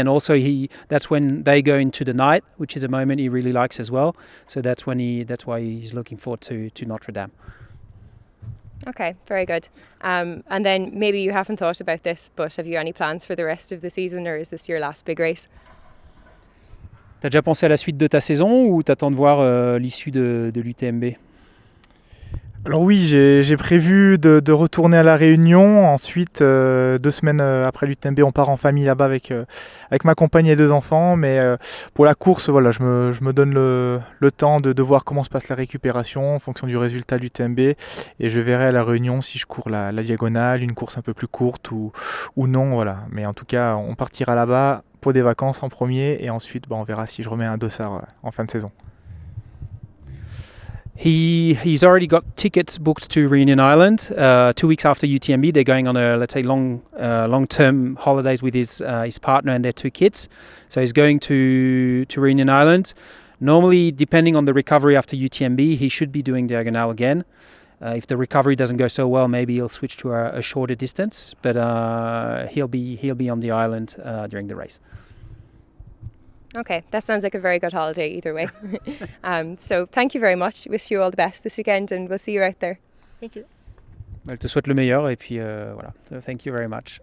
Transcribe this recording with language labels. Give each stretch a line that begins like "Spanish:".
English: And also that's when they go into the night, which is a moment he really likes as well. So that's why he's looking forward to Notre Dame. Okay, very good. And then maybe you haven't thought about this, but have you any plans for the rest of the season, or is this your last big race?
French: T'as déjà pensé à la suite de ta saison ou t'attends de voir l'issue de l'UTMB? Alors oui, j'ai prévu de retourner à La Réunion. Ensuite, 2 semaines après l'UTMB, on part en famille là-bas avec ma compagne et 2 enfants. Mais pour la course, voilà, je me donne le temps de voir comment se passe la récupération en fonction du résultat de l'UTMB. Et je verrai à La Réunion si je cours la diagonale, une course un peu plus courte ou non. Voilà. Mais en tout cas, on partira là-bas pour des vacances en premier. Et ensuite, on verra si je remets un dossard en fin de saison.
English: He's already got tickets booked to Reunion Island 2 weeks after UTMB. They're going on a, let's say, long-term holidays with his partner and their 2 kids. So he's going to Reunion Island. Normally, depending on the recovery after UTMB, he should be doing diagonal again. If the recovery doesn't go so well, maybe he'll switch to a shorter distance. But he'll be on the island during the race. Okay, that sounds like a very good holiday either way. So thank you very much. Wish you all the best this weekend and we'll see you out there. Thank you.
French: Elle te souhaite le meilleur et puis voilà.
English: So thank you very much.